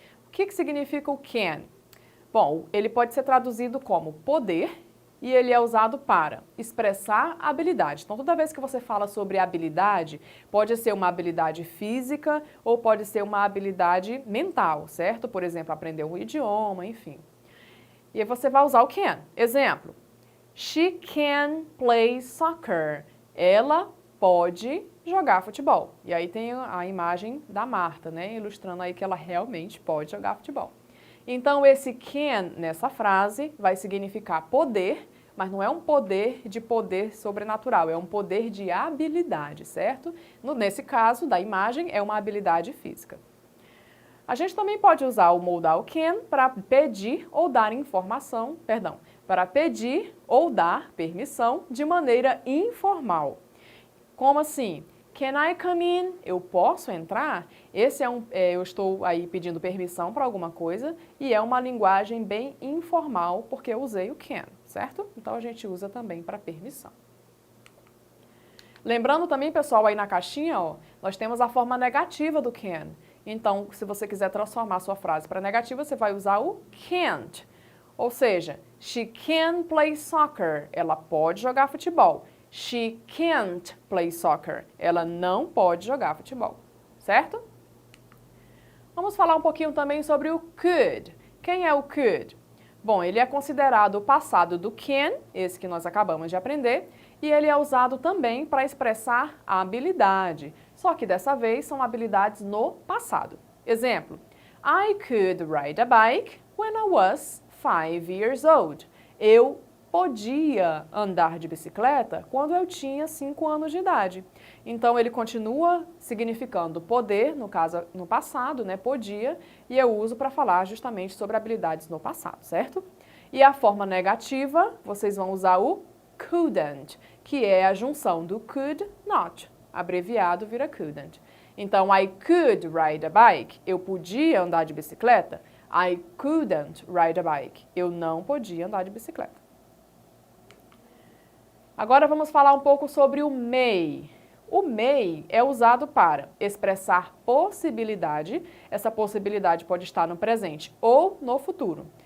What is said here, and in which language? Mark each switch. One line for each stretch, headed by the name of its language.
Portuguese: O que significa o can? Bom, ele pode ser traduzido como poder e ele é usado para expressar habilidade. Então, toda vez que você fala sobre habilidade, pode ser uma habilidade física ou pode ser uma habilidade mental, certo? Por exemplo, aprender um idioma, enfim. E aí você vai usar o can.
English: Exemplo, she can play soccer.
Portuguese: Ela pode jogar futebol. E aí tem a imagem da Marta, né? Ilustrando aí que ela realmente pode jogar futebol. Então, esse can nessa frase vai significar poder, mas não é um poder de poder sobrenatural, é um poder de habilidade, certo? Nesse caso, da imagem, é uma habilidade física. A gente também pode usar o modal can para pedir ou dar informação, para pedir ou dar permissão de maneira informal. Como assim?
English: Can I come in?
Portuguese: Eu posso entrar? Esse eu estou aí pedindo permissão para alguma coisa e é uma linguagem bem informal porque eu usei o can, certo? Então a gente usa também para permissão. Lembrando também, pessoal, aí na caixinha, ó, nós temos a forma negativa do can. Então, se você quiser transformar a sua frase para negativa, você vai usar o can't. Ou seja,
English: she can play soccer.
Portuguese: Ela pode jogar futebol.
English: She can't play soccer.
Portuguese: Ela não pode jogar futebol. Certo? Vamos falar um pouquinho também sobre o could. Quem é o could? Bom, ele é considerado o passado do can, esse que nós acabamos de aprender, e ele é usado também para expressar a habilidade. Só que dessa vez são habilidades no passado.
English: Exemplo, I could ride a bike when I was 5 years old.
Portuguese: Eu podia andar de bicicleta quando eu tinha 5 anos de idade. Então, ele continua significando poder, no caso, no passado, né, podia, e eu uso para falar justamente sobre habilidades no passado, certo? E a forma negativa, vocês vão usar o couldn't, que é a junção do could, not. Abreviado vira couldn't.
English: Então, I could ride a bike.
Portuguese: Eu podia andar de bicicleta.
English: I couldn't ride a bike.
Portuguese: Eu não podia andar de bicicleta. Agora vamos falar um pouco sobre o may. O may é usado para expressar possibilidade. Essa possibilidade pode estar no presente ou no futuro.